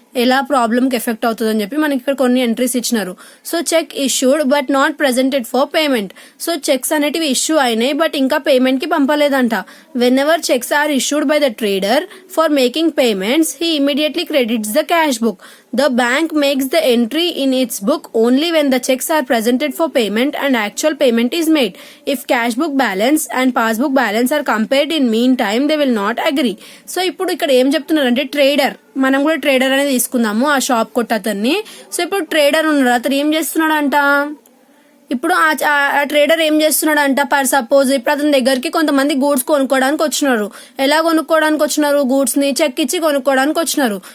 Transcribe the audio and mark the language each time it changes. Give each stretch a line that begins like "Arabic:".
Telugu: ఎలా ప్రాబ్లమ్ కి ఎఫెక్ట్ అవుతుంది అని చెప్పి మనకి ఇక్కడ కొన్ని ఎంట్రీస్ ఇచ్చినారు. So
English: Cheque issued but not presented for payment.
Telugu: So checks అనేటివి ఇష్యూ అయినాయి బట్ ఇంకా పేమెంట్ కి పంపలేదంట.
English: Whenever cheques are issued by the trader for making payments he immediately credits the cash book. The bank makes the entry in its book only when the checks are presented for payment and actual payment is made. If cash book balance and passbook balance are compared in meantime, they will not agree.
Telugu: So ఇప్పుడు ఇక్కడ ఏం చెప్తున్నారంటే trader, మనం కూడా trader అనేది తీసుకుందాము ఆ shop కొట్ట అతన్ని. సో ఇప్పుడు ట్రేడర్ ఉన్నాడు, అతను ఏం చేస్తున్నాడంట, ఇప్పుడు ఆ ట్రేడర్ ఏం చేస్తున్నాడంట,
English: per suppose
Telugu: ఇప్పుడు అతని దగ్గరికి కొంతమంది గూడ్స్ కొనుక్కోవడానికి వచ్చినారు. ఎలా కొనుక్కోవడానికి వచ్చినారు, గూడ్స్ ని చెక్ ఇచ్చి కొనుక్కోవడానికి వచ్చినారు.